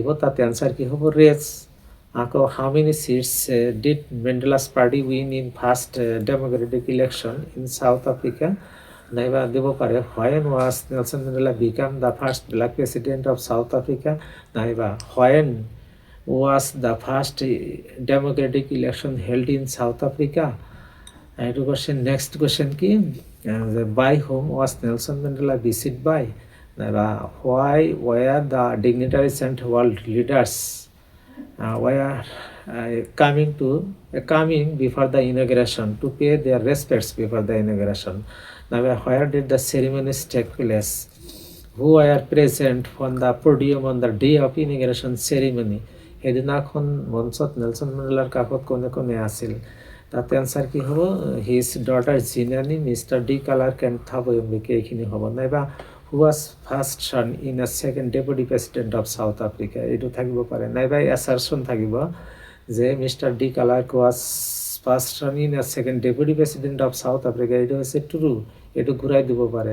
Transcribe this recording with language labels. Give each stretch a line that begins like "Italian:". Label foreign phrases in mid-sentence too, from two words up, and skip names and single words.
Assamese: তাতে এনচাৰ কি হ'ব ৰেচ। আকৌ
English: How many seats did Mandela's party win in first democratic election in South Africa,
Assamese: নাইবা দিব পাৰে
English: When was Nelson Mandela become the first black president of South Africa, নাইবা হোৱেন was the first democratic election held in South Africa?
Assamese: এইটো কোৱেশ্চন।
English: Next question কি by whom was Nelson Mandela visited by, নাইবা why were the dignitaries and world leaders were coming before the inauguration to pay their respects before the inauguration, নাইবা where did the ceremonies take place, who were present on the podium on the day of inauguration ceremony?
Assamese: সেইদিনাখন মঞ্চত নেলছন মেণ্ডেলাৰ কাষত কোনে কোনে আছিল? তাতে এনচাৰ কি হ'ব
English: his daughter
Assamese: জিনানি, মিষ্টাৰ ডি ক্লাৰ্ক এণ্ড থাবো এম্বিকে, এইখিনি হ'ব।
English: নাইবা Who was first sworn in a second deputy president of South Africa,
Assamese: এইটো থাকিব পাৰে। নাইবা এছাৰশ্যন থাকিব যে
English: Mister de Klerk was first sworn in a second deputy president of South Africa,
Assamese: এইটো হৈছে ট্ৰু, এইটো ঘূৰাই দিব পাৰে।